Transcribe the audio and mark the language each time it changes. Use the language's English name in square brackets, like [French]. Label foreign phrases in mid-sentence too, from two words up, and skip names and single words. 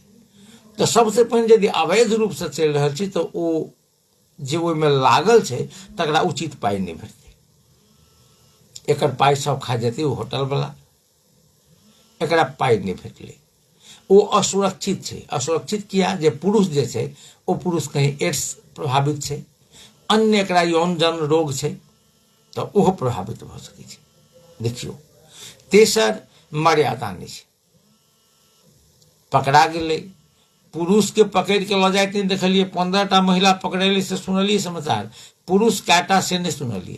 [Maithili] तो सबसे पहिने यदि अवैध रूप से चलि रहल छी तो ओ जे ओहिमे लागल छै तकरा उचित पाई नहीं भेटतै। एकर पाई सब खा जेतै ओ होटल वाला, एकरा पाई नहीं भेटलै, ओ असुरक्षित छै। असुरक्षित किया? जे पुरुष जे छै ओ पुरुष कहीं एड्स प्रभावित छै, अन्य एकरा यौन जन्य रोग छै, तो ओहो प्रभावित भ सकै छै। देखियो, तेसर मर्यादा नहीं छै। पकड़ा गेलै, पुरुष के पकड़ के ल जाइत नहीं देखलिए। 15टा महिला पकड़ेली से सुनलिए समाचार, पुरुष काटा से नहीं सुनलिए।